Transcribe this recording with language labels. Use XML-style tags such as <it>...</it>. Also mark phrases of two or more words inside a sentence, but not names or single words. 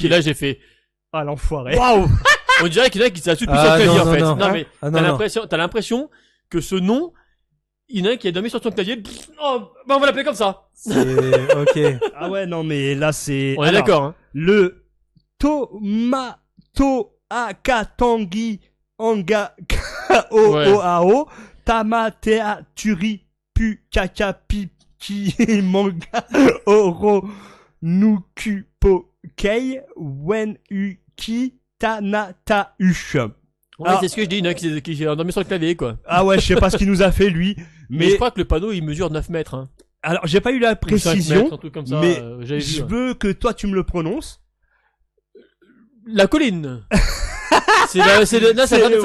<fr>et là j'ai fait ah l'enfoiré. waouh. On dirait qu'il y en a qui s'assoupissent Ah, sur le clavier non, en fait. non, Non non. mais Ah, non, non. t'as l'impression que ce nom, il y en a un qui a dormi sur son clavier. Oh, bah on va l'appeler comme ça. C'est, ok. Ah ouais, non mais là c'est... On est Alors, d'accord. Hein. Le Tomato Akatangi Anga Kao Ouais. Oao Tamatea Turi Pu Kaka Piki Manga Oro Nukupo Kei Wen Uki Tanata Ush. Ouais, Alors- c'est ce que je dis, il y en a qui a dormi sur le clavier quoi. Ah ouais, je sais pas ce qu'il nous a fait lui, Mais mais je crois que le panneau il mesure 9 mètres. Hein. alors j'ai pas eu la Ou 5 précision, mètres, un truc comme ça, mais j'avais je vu. Hein. veux que toi tu me le prononces. La colline. C'est la, c'est le- là, c'est la</fr>